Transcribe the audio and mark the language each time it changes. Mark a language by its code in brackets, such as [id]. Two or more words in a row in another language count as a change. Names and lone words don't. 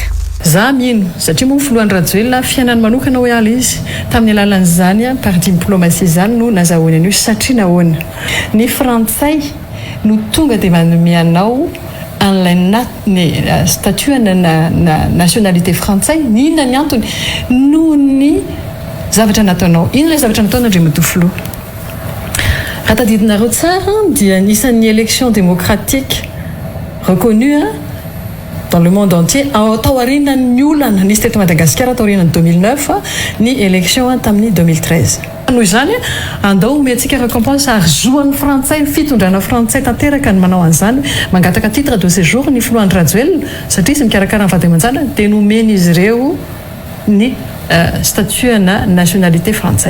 [mg] Za mino satria moa filohan'ny Rajoelina fiainany manokana hoe ala izy tamin'ny alalan'izany [fr] par diplomatie [mg] zany no nazahoany an'io satria nahoana ny Frantsay no tonga de manome anao an'ilay statut na nationalité Frantsay inona ny antony noho ny zavatra nataonao ino ilay zavatra nataonao Andriamatoa filoha raha tadidinareo tsara dia nisan'ny [fr] élection démocratique reconnue dans le monde entier [mg] tao aorianany olana nisy teto Madagasikara tao aorianany 2009 ny élection tamin'ny 2013 noho izany andao omena antsika récompense ary zoan'ny Frantsay fitondrana Frantsay tanteraka ny manao an'izany mangataka [fr] titre de séjour [mg] ny filoha Andry Rajoelina satria izy mikarakara ny vady aman-jana dia nomeny izy ireo ny statut na nationalité Frantsay.